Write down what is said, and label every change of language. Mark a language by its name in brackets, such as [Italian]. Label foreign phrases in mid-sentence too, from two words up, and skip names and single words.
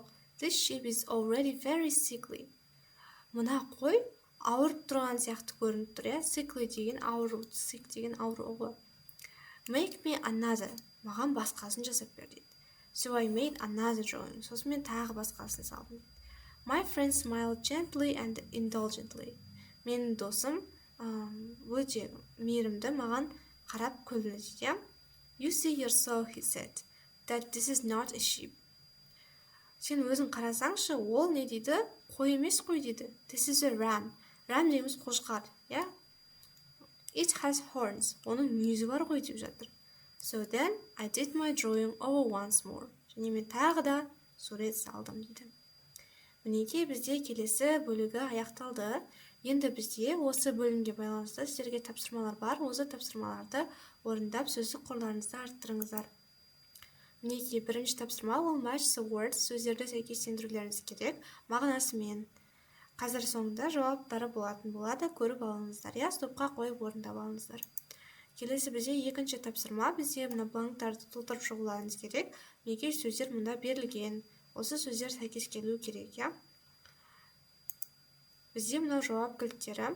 [English] This sheep is already very sickly. [Kazakh] Мына қой ауырып тұрған сияқты көрініп тұр, sickly деген ауру, sick деген ауру ғой. [English] Make me another. [Kazakh] Маған басқасын жасап бер дейді. [English] So I made another drawing. [Kazakh] Сосын мен тағы басқасын салдым. [English] My friend smiled gently and indulgently. [Kazakh] Менің досым өте мейірімді маған қарап күлді дейді. [English] You see yourself, he said, that this is not a sheep. [Kazakh] Сен өзің қарасаңшы, ол не дейді? Қой емес қой дейді. [English] This is a ram. Ram [Kazakh] дейміз қошқар, [English] It has horns. [Kazakh] Оның мүйізі бар ғой деп жатыр. [English] So then I did my drawing over once more. [Kazakh] Және мен тағы да сурет салдым дейді. Мінекей бізде келесі бөлігі аяқталды. Енді бізде осы бөлімге байланысты сіздерге тапсырмалар бар. Осы тапсырмаларды орындап сөздік қорларыңызды арттырыңыздар. Мінекей бірінші тапсырма ол [English] match the words, [Kazakh] сөздерді сәйкестендірулеріңіз керек мағынасымен. Қазір соңында жауаптары болатын болады, көріп алыңыздар. Стопқа қойып орындап алыңыздар. Келесі бізде екінші тапсырма, бізде мына бланктарды толтырып шығуларыңыз керек. Мінекей сөздер мұнда берілген. Осы сөздер сәйкес келуі керек, Бізде мынау жауап кілттері.